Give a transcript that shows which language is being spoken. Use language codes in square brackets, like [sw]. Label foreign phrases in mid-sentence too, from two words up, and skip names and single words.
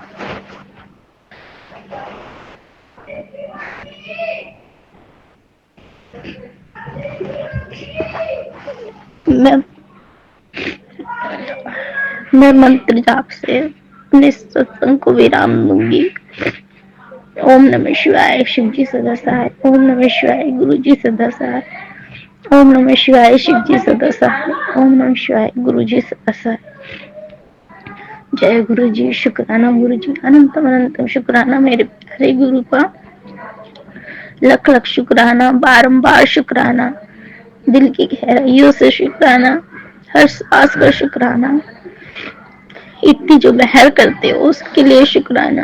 [ur] میں منتر جاپ سے اپنے ستسنگ کو ویرام دوں گی. [sa] ॐ नमः शिवाय. [ur] شیو جی سدا سہائ. [sa] ॐ नमः शिवाय. [ur] گرو جی سدا سہائ. [sa] ॐ नमः शिवाय. [ur] شیو جی سدا سہائ. [sa] ॐ नमः शिवाय. [ur] گرو جی سدا سہائ. جے گرو جی. شکرانہ گرو جی. انتم انتم شکرانہ میرے پیارے گروپا. لکھ لکھ شکرانہ. بارمبار شکرانہ. دل کی گہرائیوں سے شکرانہ. ہر سانس کا شکرانہ. اتنی جو مہر کرتے ہو اس کے لیے شکرانہ.